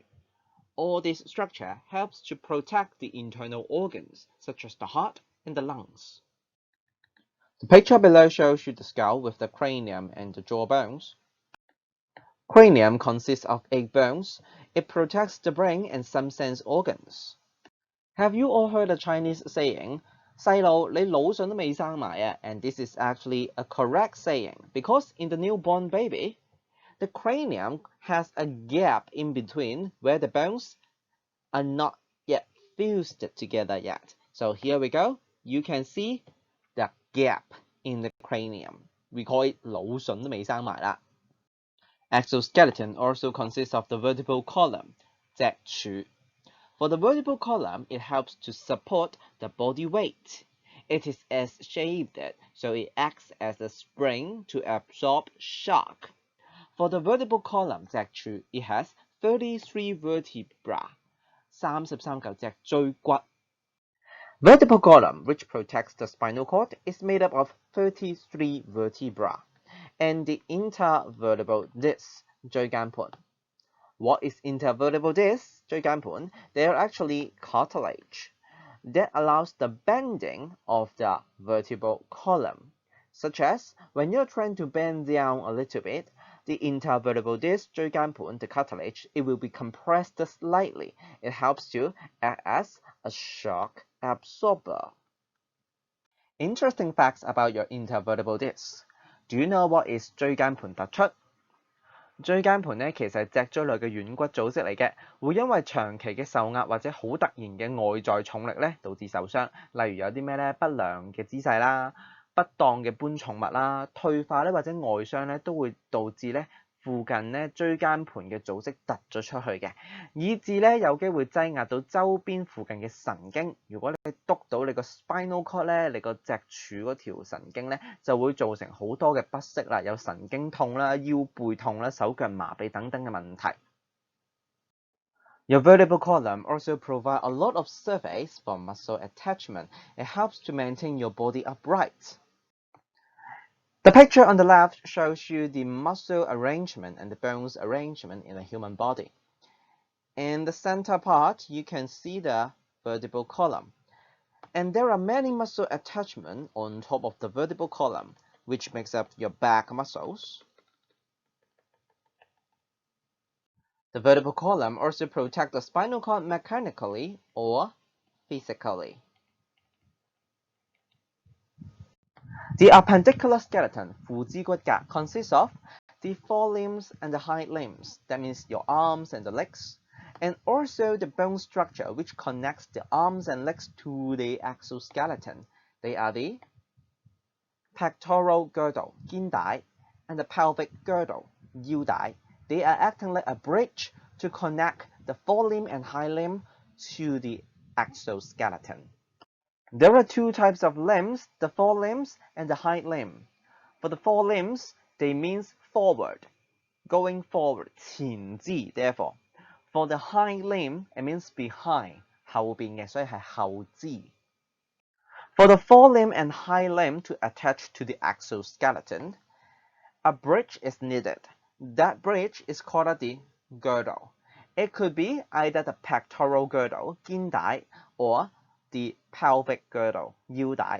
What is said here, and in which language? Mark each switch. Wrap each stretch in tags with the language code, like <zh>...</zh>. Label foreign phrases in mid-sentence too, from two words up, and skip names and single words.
<en>All this structure helps to protect the internal organs, such as the heart and the lungs. The picture below shows you the skull with the cranium and the jaw bones. Cranium consists of 8 bones. It protects the brain and some sense organs. Have you all heard a Chinese saying,</en> <yue>細路你腦筍都未生埋啊?</yue> <en>And this is actually a correct saying because in the newborn baby, the cranium has a gap in between where the bones are not yet fused together yet. So here we go. You can see the gap in the cranium. We call it</en> <yue>腦筍都未生埋啦.</yue> <en>Exoskeleton also consists of the vertebral column,</en> <yue>脊柱.</yue> <en>For the vertebral column, it helps to support the body weight. It is S-shaped, so it acts as a spring to absorb shock. For the vertebral column,</en> <yue>脊柱,</yue> <en>it has 33 vertebrae, 33</en> <yue>嚿脊椎骨.</yue> <en>Vertebral column, which protects the spinal cord, is made up of 33 vertebrae, and the intervertebral disc,</en> <yue>椎間盤.</yue> <en>What is intervertebral disc,</en> <yue>椎間盤?</yue> <en>They are actually cartilage that allows the bending of the vertebral column, such as when you're trying to bend down a little bit, the intervertebral disc,</en> <yue>椎間盤,</yue> <en>the cartilage, it will be compressed slightly. It helps to act as a shock absorber. Interesting facts about your intervertebral disc. Do you know what is</en> <yue>椎間盤突出？椎間盤咧其實係脊椎內嘅軟骨組織嚟嘅，會因為長期嘅受壓或者好突然嘅外在重力咧導致受傷。例如有啲咩咧不良嘅姿勢啦、不當嘅搬重物啦、退化咧或者外傷咧都會導致咧附近咧椎間盤嘅組織突咗出去嘅，以致咧有機會擠壓到周邊附近嘅神經。如果你督到你個</yue> <en>spinal cord</en> <yue>咧，你個脊柱嗰條神經咧就會造成好多嘅不適啦，有神經痛啦、腰背痛啦、手腳麻痹等等嘅問題。</yue> <en>Your vertebral column also provides a lot of surface for muscle attachment. It helps to maintain your body upright. The picture on the left shows you the muscle arrangement and the bones arrangement in the human body. In the center part, you can see the vertebral column. And there are many muscle attachments on top of the vertebral column, which makes up your back muscles. The vertebral column also protects the spinal cord mechanically or physically. The appendicular skeleton,</en> <yue>腹肢骨架,</yue> <en>consists of the forelimbs and the hind limbs, that means your arms and the legs, and also the bone structure which connects the arms and legs to the exoskeleton. They are the pectoral girdle,</en> <yue>肩帶,</yue> <en>and the pelvic girdle,</en> <yue>腰帶.</yue> <en>They are acting like a bridge to connect the forelimb and hind limb to the exoskeleton. There are two types of limbs, the forelimbs and the hind limb. For the forelimbs, they means forward, going forward,</en> <yue>前肢,</yue> <en>therefore. For the hind limb, it means behind,</en> <yue>後邊嘅，所以係後肢.</yue> <en>For the forelimb and hind limb to attach to the exoskeleton, a bridge is needed. That bridge is called the girdle. It could be either the pectoral girdle,</en> <yue>肩帶,</yue> <en>or the pelvic girdle,</en> <yue>腰帶.</yue>